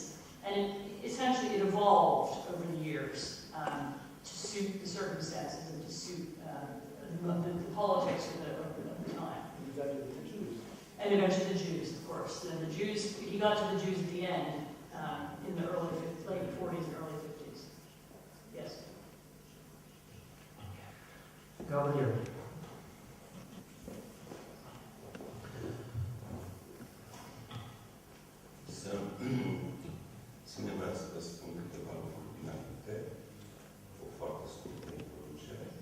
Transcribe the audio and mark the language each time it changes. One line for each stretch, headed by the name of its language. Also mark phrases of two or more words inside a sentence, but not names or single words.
English: And essentially it evolved over the years to suit the circumstances and to suit the politics of the time. And eventually the Jews, of course. And the Jews, he got to the Jews at the end, in the late 40s and early 50s. Yes. Gabriel.
Romanian: Să nevoia să vă spun câteva lucruri înainte, o foarte scurtă introducere.